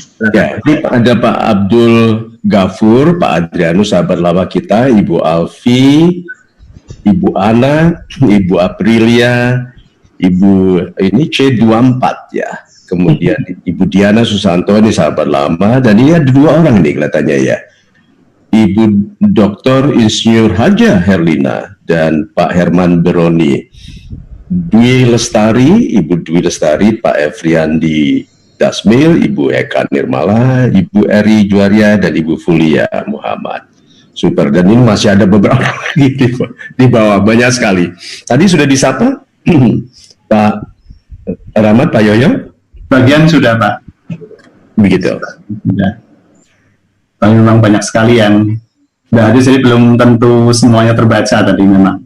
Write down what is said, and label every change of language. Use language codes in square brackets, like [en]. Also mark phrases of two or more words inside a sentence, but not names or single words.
[id] Ya, ini ada Pak Abdul Gafur, Pak Adrianus, sahabat lama kita, Ibu Alfi, Ibu Ana, Ibu Aprilia, Ibu ini C24 ya. Kemudian Ibu Diana Susanto, ini sahabat lama, dan ini ada dua orang nih kelihatannya ya. Ibu Dr. Insinyur Haja Herlina dan Pak Herman Beroni. Dwi Lestari, Ibu Dwi Lestari, Pak Efriandi Dasmil, Ibu Eka Nirmala, Ibu Eri Juaria, dan Ibu Fulia Muhammad. Super, dan ini masih ada beberapa lagi di bawah, banyak sekali. Tadi sudah disapa Pak Rahmat, Pak Yoyo? Bagian sudah Pak. Begitu. Sudah. Tapi memang banyak sekali yang sudah hadir, jadi belum tentu semuanya terbaca tadi memang.